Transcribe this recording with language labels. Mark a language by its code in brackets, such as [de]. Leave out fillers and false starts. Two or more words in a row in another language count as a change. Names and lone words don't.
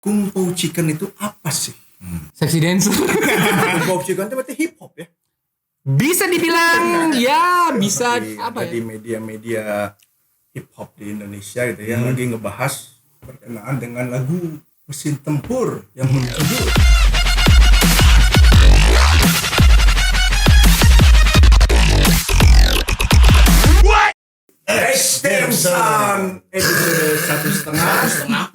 [id] Kung Pao Chicken itu apa sih? [en] Sexy dancer. [id] Kung Pao Chicken itu berarti [en] hip hop [id] ya? Bisa dibilang ya, bisa Jadi apa ada ya? di media-media [en] hip hop [id] di Indonesia gitu ya, lagi ngebahas berkenaan dengan lagu Mesin Tempur yang berjudul Extension episode 1,5.